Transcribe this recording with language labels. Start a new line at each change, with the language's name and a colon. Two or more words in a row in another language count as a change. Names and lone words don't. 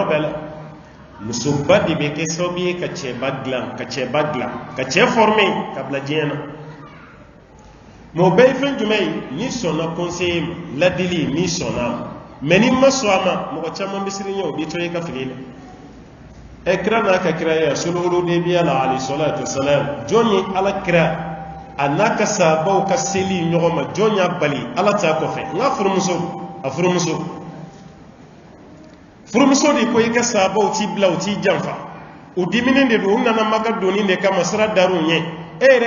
Bambara: bɛɛ la musoba de bɛ kɛ sababu ye ka cɛba dilan ka cɛ former ka bila diɲɛ na mais o bɛɛ ye fɛn jumɛn ye n'i sɔnna conseiller ma ladili n'i sɔnna a ma mais n'i ma sɔn a ma mɔgɔ caman bɛ siran ɲɛ o b'i to i ka fili la kira n'a ka kira ye sulhul hudaybiya la
Arabic: عليه الصلاة والسلام
Bambara: jɔn ye ala kira a n'a ka sahabaw ka seli ɲɔgɔn ma jɔn y'a bali ala t'a kɔfɛ n ka furumuso de ko i ka sahabaw t'i bila u t'i janfa u diminen de don u nana maka donni de kama sira dar'u ɲɛ e yɛrɛ